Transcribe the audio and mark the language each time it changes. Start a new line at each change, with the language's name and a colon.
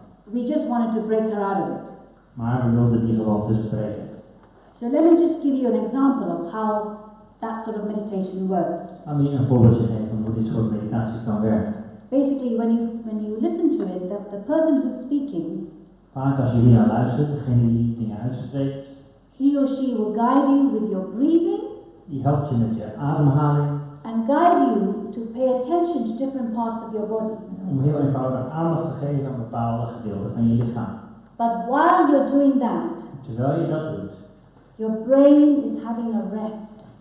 English: We just wanted to break her out of it.
Dutch: Maar we wilden die gewoon tussen breken.
English: So let me just give you an example of how that sort of meditation works.
Dutch: Laat me een voorbeeldje geven van hoe dit soort meditatie kan werken.
English: Basically, when you listen to it, the person who's speaking,
Dutch: Vaak als je hier naar luistert, degene die dingen uitspreekt,
English: he or she will guide you with your breathing
Dutch: die helpt je met je ademhaling.
English: and guide you to pay attention to different parts of your body.
Dutch: Om heel eenvoudig aandacht te geven aan bepaalde gedeelten van je lichaam.
English: But while you're doing that,
Dutch: Terwijl je dat doet,
English: your brain is having a rest.